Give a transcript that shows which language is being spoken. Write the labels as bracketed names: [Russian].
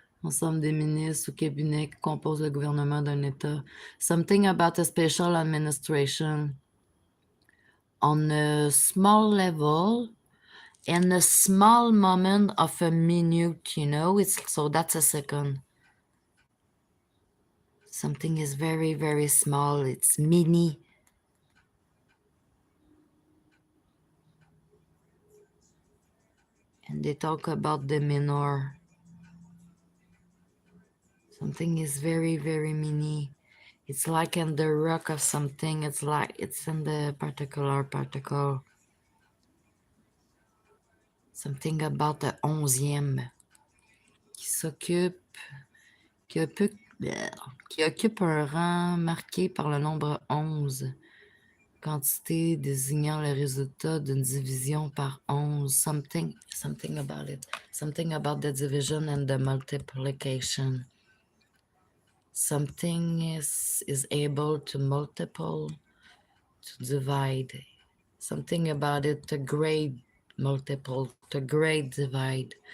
[French] Ensemble des ministres ou cabinets qui composent le gouvernement d'un État. [English] Something about a special administration. On a small level and a small moment of a minute, so that's a second. Something is very, very small. It's mini. And they talk about the minor. Something is very, very mini. It's like in the rock of something. It's like it's in the particular particle. Something about the 11e. [French] Qui occupe un rang marqué par le nombre 11. Quantité désignant le résultat d'une division par 11. [English] Something about it. Something about the division and the multiplication. Something is able to multiple, to divide. Something about it, to grade multiple, to grade divide.